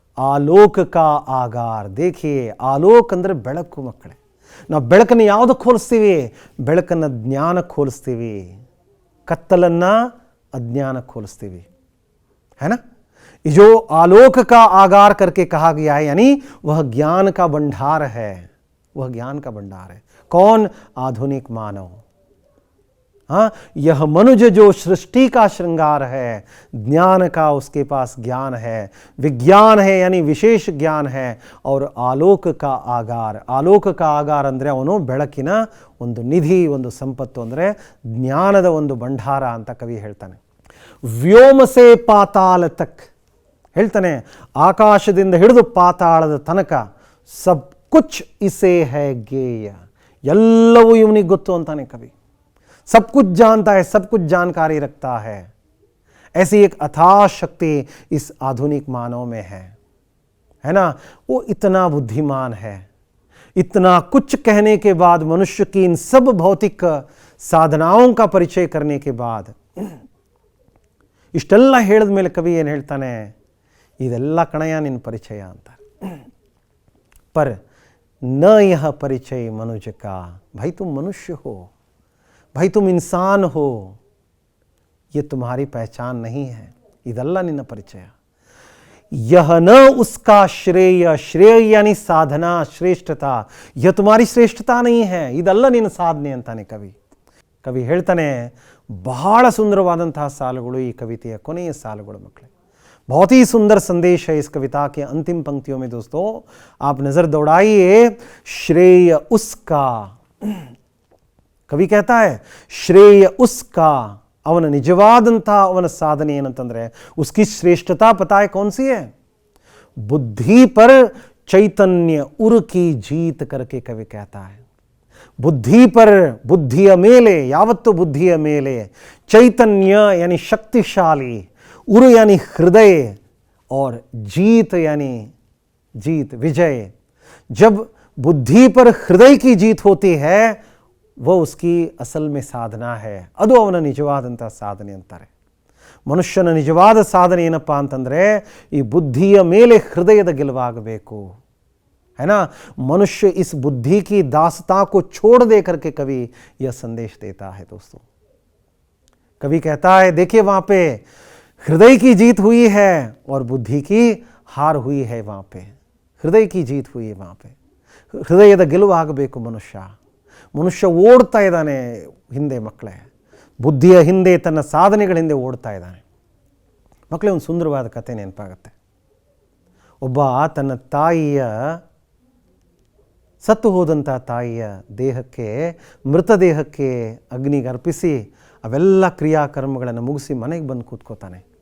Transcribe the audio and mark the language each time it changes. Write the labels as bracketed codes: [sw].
[hi] ಆಲೋಕ ಕಾ ಆಗಾರ. [kn] देखिए, ಆಲೋಕ ಅಂದರೆ ಬೆಳಕು ಮಕ್ಕಳೇ. ನಾವು ಬೆಳಕನ್ನು ಯಾವುದಕ್ಕೆ ಹೋಲಿಸ್ತೀವಿ? ಬೆಳಕನ್ನು ಜ್ಞಾನಕ್ಕೆ ಹೋಲಿಸ್ತೀವಿ, ಕತ್ತಲನ್ನು ಅಜ್ಞಾನಕ್ಕೆ ಹೋಲಿಸ್ತೀವಿ, [hi] है ना. जो आलोक का आगार करके कहा गया है, यानी वह ज्ञान का भंडार है. वह ज्ञान का भंडार है. कौन? आधुनिक मानव. हाँ, यह मनुष्य जो सृष्टि का श्रृंगार है, ज्ञान का उसके पास ज्ञान है, विज्ञान है यानी विशेष ज्ञान है. और आलोक का आगार. आलोक का आगार [kn] ಅಂದರೆ ಅವನು ಬೆಳಕಿನ ಒಂದು ನಿಧಿ, ಒಂದು ಸಂಪತ್ತು, ಅಂದರೆ ಜ್ಞಾನದ ಒಂದು ಭಂಡಾರ ಅಂತ ಕವಿ ಹೇಳ್ತಾನೆ. [hi] ವ್ಯೋಮ ಸೇ ಪಾತಾಳ ತಕ್ [kn] ಹೇಳ್ತಾನೆ, ಆಕಾಶದಿಂದ ಹಿಡಿದು ಪಾತಾಳದ ತನಕ [hi] ಸಬ್ ಕುಚ್ ಇಸೆ ಹೈ ಗೇಯ. [kn] ಎಲ್ಲವೂ ಇವನಿಗೆ ಗೊತ್ತು ಅಂತಾನೆ ಕವಿ. [hi] सब कुछ जानता है, सब कुछ जानकारी रखता है. ऐसी एक अथाह शक्ति इस आधुनिक मानव में है ना. वो इतना बुद्धिमान है. इतना कुछ कहने के बाद, मनुष्य की इन सब भौतिक साधनाओं का परिचय करने के बाद, [kn] ಇಷ್ಟೆಲ್ಲ ಹೇಳಿದ ಮೇಲೆ ಕವಿ ಏನು ಹೇಳ್ತಾನೆ, ಇದೆಲ್ಲ ಕಣಯ್ಯ ನಿನ್ನ ಪರಿಚಯ ಅಂತಾರೆ. [hi] पर न यह परिचय मनुष्य का। भाई तुम मनुष्य हो, भाई तुम इंसान हो, ये तुम्हारी पहचान नहीं है, [kn] ಇದಲ್ಲ ನಿನ್ನ ಪರಿಚಯ। [hi] यह न उसका श्रेय, श्रेय यानी साधना, श्रेष्ठता, यह तुम्हारी श्रेष्ठता नहीं है, [kn] ಇದಲ್ಲ ನಿನ್ನ ಸಾಧನೆ ಅಂತಾನೆ ಕವಿ ಹೇಳ್ತಾನೆ। ಬಹಳ ಸುಂದರವಾದಂತಹ ಸಾಲುಗಳು ಈ ಕವಿತೆಯ ಕೊನೆಯ ಸಾಲುಗಳು ಮಕ್ಕಳೇ। [hi] बहुत ही सुंदर संदेश है इस कविता के अंतिम पंक्तियों में दोस्तों। आप नजर दौड़ाइए, श्रेय उसका, कवि कहता है श्रेय उसका, [kn] ಅವನ ನಿಜವಾದಂತಹ ಅವನ ಸಾಧನೆ ಏನಂತಂದ್ರೆ [hi] उसकी श्रेष्ठता पता है कौन सी है? बुद्धि पर चैतन्य उर की जीत करके कवि कहता है। बुद्धि पर, बुद्धिಯ ಮೇಲೆ, [kn] ಯಾವತ್ತು ಬುದ್ಧಿಯ ಮೇಲೆ, [hi] ಚೈತನ್ಯ यानी शक्तिशाली, उर यानी हृदय, और जीत यानी जीत, विजय। जब बुद्धि पर हृदय की जीत होती है वो उसकी असल में साधना है, [kn] ಅದು ಅವನ ನಿಜವಾದಂಥ ಸಾಧನೆ ಅಂತಾರೆ। ಮನುಷ್ಯನ ನಿಜವಾದ ಸಾಧನೆ ಏನಪ್ಪ ಅಂತಂದರೆ ಈ ಬುದ್ಧಿಯ ಮೇಲೆ ಹೃದಯದ ಗೆಲುವಾಗಬೇಕು, [hi] है ना। मनुष्य इस बुद्धि की दासता को छोड़ दे करके कवि यह संदेश देता है दोस्तों। कवि कहता है देखिए वहाँ पे हृदय की जीत हुई है और बुद्धि की हार हुई है। वहाँ पे हृदय की जीत हुई है, वहाँ पे [kn] ಹೃದಯದ ಗೆಲುವಾಗಬೇಕು ಮನುಷ್ಯ। ಮನುಷ್ಯ ಓಡ್ತಾ ಇದ್ದಾನೆ ಹಿಂದೆ ಮಕ್ಕಳೇ, ಬುದ್ಧಿಯ ಹಿಂದೆ, ತನ್ನ ಸಾಧನೆಗಳ ಹಿಂದೆ ಓಡ್ತಾ ಇದ್ದಾನೆ ಮಕ್ಕಳೇ। ಒಂದು ಸುಂದರವಾದ ಕಥೆ ನೆನಪಾಗುತ್ತೆ। ಒಬ್ಬ ತನ್ನ ತಾಯಿಯ, ಸತ್ತು ಹೋದಂಥ ತಾಯಿಯ ದೇಹಕ್ಕೆ, ಮೃತದೇಹಕ್ಕೆ ಅಗ್ನಿಗೆ ಅರ್ಪಿಸಿ ಅವೆಲ್ಲ ಕ್ರಿಯಾಕರ್ಮಗಳನ್ನು ಮುಗಿಸಿ ಮನೆಗೆ ಬಂದು ಕೂತ್ಕೋತಾನೆ।